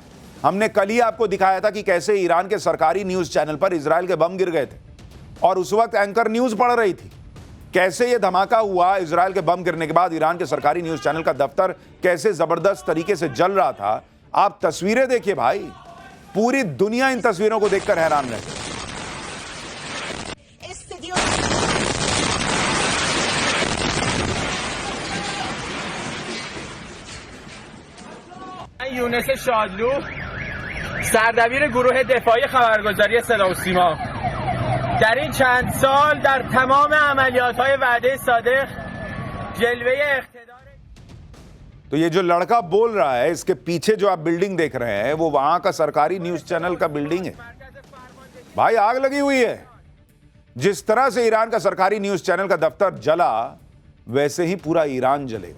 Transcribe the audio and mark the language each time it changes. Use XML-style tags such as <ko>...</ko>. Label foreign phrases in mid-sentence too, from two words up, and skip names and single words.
<hi>हमने कल ही आपको दिखाया था कि कैसे ईरान के सरकारी</hi> <en>news channel</en> <hi>पर इजराइल के बम गिर गए थे और उस वक्त एंकर न्यूज पढ़ रही थी। कैसे ये धमाका हुआ, इजराइल के बम गिरने के बाद ईरान के सरकारी</hi> <en>news channel</en> <hi>का दफ्तर कैसे जबरदस्त तरीके से जल रहा था। आप तस्वीरें देखिए भाई, पूरी दुनिया इन तस्वीरों को देखकर हैरान रह गई।</hi> <fa>یونس شادلو سردبیر گروه دفاعی خبرگزاری صدا و سیما در این چند سال در تمام عملیات‌های وعده صادق جلوه اقتدار</fa> <hi>तो ये जो लड़का बोल रहा है, इसके पीछे जो आप बिल्डिंग देख रहे हैं वो वहां का सरकारी</hi> <en>news channel</en> <hi>का बिल्डिंग है। भाई आग लगी हुई है। जिस तरह से ईरान का सरकारी</hi> <en>news channel</en> <hi>का दफ्तर जला, वैसे ही पूरा ईरान जलेगा।</hi>